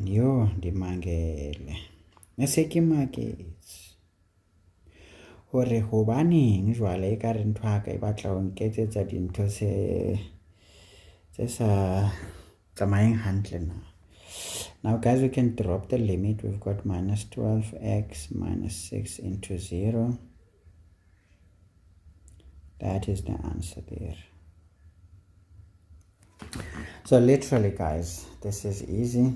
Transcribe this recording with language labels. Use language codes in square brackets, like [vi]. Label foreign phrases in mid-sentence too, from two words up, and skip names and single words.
[xh] Yo, ndimangele. Neseki markets. [st] hore hobaneng jwale e ka re ntho ya ka e batla ho nketsetsa dintho tse sa tsamayeng hantle na. [en] Now guys, we can drop the limit. We've got minus 12x minus 6 into 0. That is the answer there. So literally guys, this is easy.